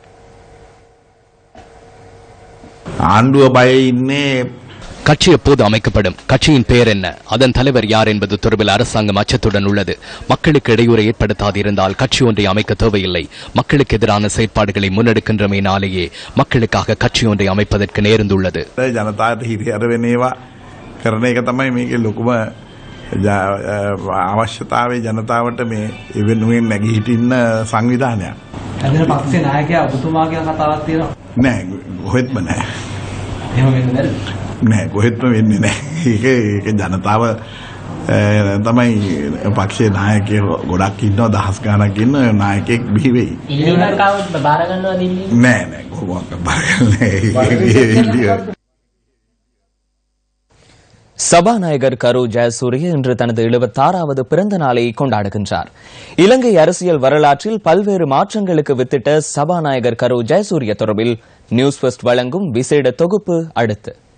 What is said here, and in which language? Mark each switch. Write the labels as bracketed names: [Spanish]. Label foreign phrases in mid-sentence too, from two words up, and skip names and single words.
[Tamil] கட்சி எப்போது அமைக்கப்படும், கட்சியின் பெயர் என்ன, அதன் தலைவர் யார் என்பது தொடர்பில் அரசாங்கம் அச்சத்துடன் உள்ளது. மக்களுக்கு இடையூறை ஏற்படுத்தாதிருந்தால் கட்சி ஒன்றை அமைக்க தேவையில்லை. மக்களுக்கு எதிரான செயற்பாடுகளை முன்னெடுக்கின்றமையினாலேயே மக்களுக்காக கட்சி ஒன்றை அமைப்பதற்கு நேர்ந்துள்ளது. [Sinhala] අවශ්‍යතාවේ ජනතාවට මේ ඉවෙනුවෙන් නැගී හිටින්න සංවිධානයක්. අද පක්ෂේ නායකයා ඔබතුමාගේ කතාවක් තියෙනවා. නෑ කොහෙත්ම නෑ. එහෙම වෙන්නේ නැද්ද? නෑ කොහෙත්ම වෙන්නේ නෑ. ඒක ජනතාව තමයි පක්ෂේ නායකයෝ ගොඩක් ඉන්නවා, දහස් ගණනක් ඉන්න නායකයෙක් බිහි වෙයි. ඉල්ලීමක් ආවොත් බාර ගන්නවද ඉල්ලීම? නෑ කොහොමද බාර ගන්නෑ. [Tamil] சபாநாயகர் கரு ஜெயசூரிய இன்று தனது 76வது பிறந்த நாளை கொண்டாடுகின்றார். இலங்கை அரசியல் வரலாற்றில் பல்வேறு மாற்றங்களுக்கு வித்திட்ட சபாநாயகர் கரு ஜெயசூரிய தொடர்பில் நியூஸ் ஃபர்ஸ்ட் வழங்கும் விசேட தொகுப்பு அடுத்து.